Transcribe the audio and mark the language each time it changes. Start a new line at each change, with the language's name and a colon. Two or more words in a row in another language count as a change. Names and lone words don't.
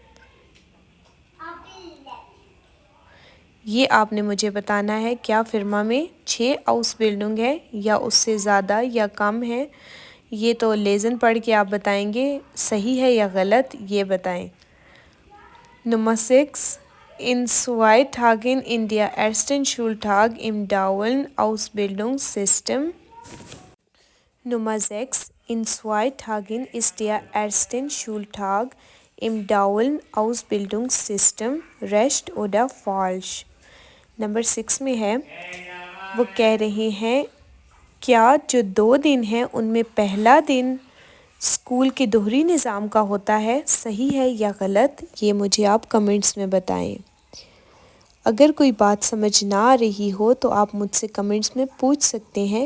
Urdu: یہ آپ نے مجھے بتانا ہے، کیا فرما میں 6 Ausbildungen ہے یا اس سے زیادہ یا کم ہے؟ یہ تو لیزن پڑھ کے آپ بتائیں گے صحیح ہے یا غلط، یہ بتائیں۔
German: نمبر 6 In 2 Tagen in der ersten Schultag im dualen Ausbildungssystem۔ نمبر 6 In 2 Tagen ist der ersten Schultag im dualen Ausbildungssystem۔ richtig oder falsch?
Urdu: نمبر 6 میں ہے وہ کہہ رہے ہیں کیا جو 2 دن ہیں ان میں پہلا دن اسکول کے دوہری نظام کا ہوتا ہے؟ صحیح ہے یا غلط، یہ مجھے آپ کمنٹس میں بتائیں۔ اگر کوئی بات سمجھ نہ آ رہی ہو تو آپ مجھ سے کمنٹس میں پوچھ سکتے ہیں۔